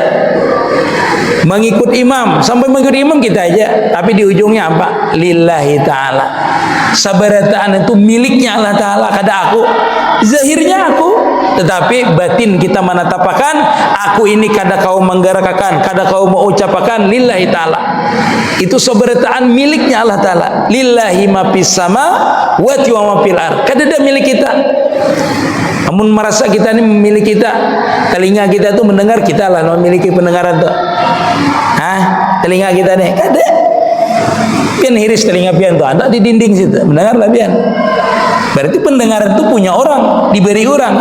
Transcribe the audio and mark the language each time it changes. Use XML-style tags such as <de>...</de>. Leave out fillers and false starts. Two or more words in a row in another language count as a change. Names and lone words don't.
<bjn>Mengikut imam, sampai mengikut imam kita aja, tapi di ujungnya apa?</bjn> <ar>لله تعالى.</ar> <bjn>Sabarataan itu miliknya Allah Ta'ala, kada aku. Zahirnya aku, tetapi batin kita menatapakan aku ini kada kau menggerakkan, kada kau mengucapkan</bjn> <ar>لله تعالى.</ar> <bjn>Itu sabarataan miliknya Allah Ta'ala.</bjn> <ar>لله ما في السماء وما في الأرض.</ar> <bjn>Kada ada milik kita. Namun merasa kita ini memiliki kita, telinga kita itu mendengar, kita lah memiliki pendengaran tu. Telinga kita nih kada. Pian hiris telinga pian tu, ada di dinding situ, mendengar lah pian. Berarti pendengaran itu punya orang, diberi orang.</bjn>